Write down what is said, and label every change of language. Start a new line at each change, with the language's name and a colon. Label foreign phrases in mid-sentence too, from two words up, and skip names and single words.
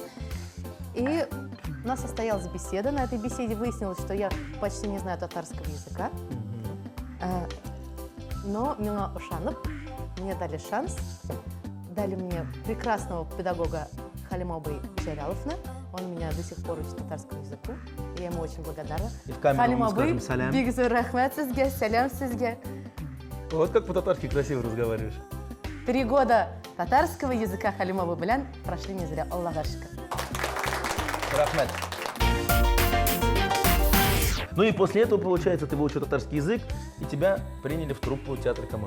Russian: И у нас состоялась беседа. На этой беседе выяснилось, что я почти не знаю татарского языка. Но меня ушанып, мне дали шанс, дали мне прекрасного педагога Халимобы Джаряловна. Он меня до сих пор учит татарскому языку, и я ему очень благодарна. И в камеру мы скажем салям.
Tatar: бигзур рахмат сизге, салям сизге.
Russian: Вот как по-татарски красиво разговариваешь. 3 года татарского языка Халимобы Белян прошли не зря.
Tatar: Аллаха шикар.
Russian: Рахмет. Ну и после этого, получается, ты выучил татарский язык, и тебя приняли в труппу театра Камал.